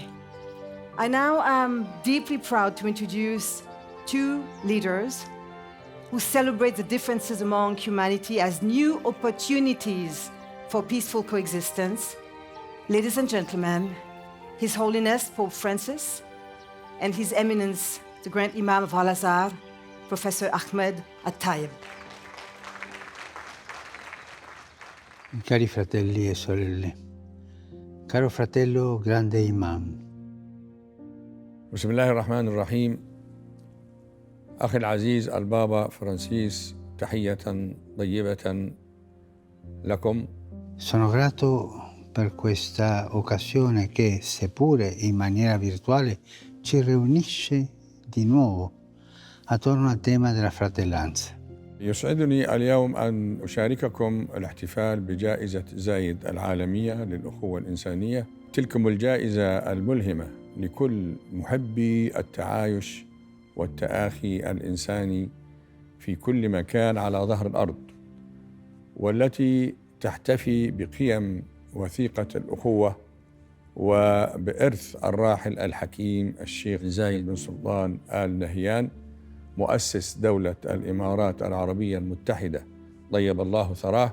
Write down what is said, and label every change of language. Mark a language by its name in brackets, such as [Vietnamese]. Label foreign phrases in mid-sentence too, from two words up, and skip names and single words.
[English] I now am deeply proud to introduce two leaders who celebrate the differences among humanity as new opportunities for peaceful coexistence. Ladies and gentlemen, His Holiness Pope Francis and His Eminence, the Grand Imam of Al-Azhar, Professor Ahmed At-Taib. [Italian] Cari fratelli e sorelle, caro fratello grande imam. [Arabic] بسم الله الرحمن الرحيم. أخي العزيز البابا فرانسيس، تحية طيبة لكم. [Italian] Sono grato per questa occasione che, seppure in maniera virtuale, ci riunisce di nuovo attorno al tema della fratellanza. [Arabic] يسعدني اليوم أن أشارككم الاحتفال بجائزة زايد العالمية للأخوة الإنسانية. تلكم الجائزة الملهمة لكل محبي التعايش والتآخي الإنساني في كل مكان على ظهر الأرض، والتي تحتفي بقيم وثيقة الأخوة وبإرث الراحل الحكيم الشيخ زايد بن سلطان آل نهيان، مؤسس دولة الإمارات العربية المتحدة، طيب الله ثراه.